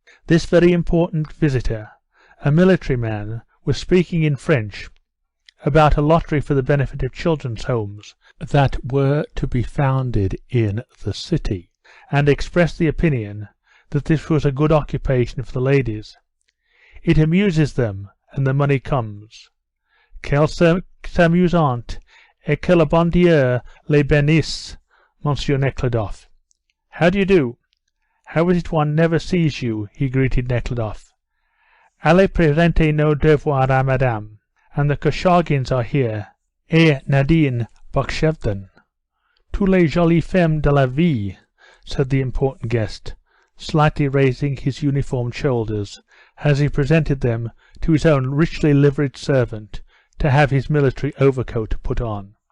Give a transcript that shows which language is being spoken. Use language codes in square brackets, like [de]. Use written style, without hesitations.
[en] This very important visitor, a military man, was speaking in French about a lottery for the benefit of children's homes that were to be founded in the city, and expressed the opinion that this was a good occupation for the ladies. It amuses them, and the money comes. [fr] Quelle amusante, et que le bon Dieu les bénisse, Monsieur Nekhludoff. [en] How do you do? How is it one never sees you? He greeted Nekhludoff. [fr] Allez présenter nos devoirs à madame. [en] And the Korchagins are here, et Nadine Bakshevden. [fr] Tous les jolies femmes de la ville, [en] said the important guest, slightly raising his uniformed shoulders as he presented them to his own richly liveried servant to have his military overcoat put on.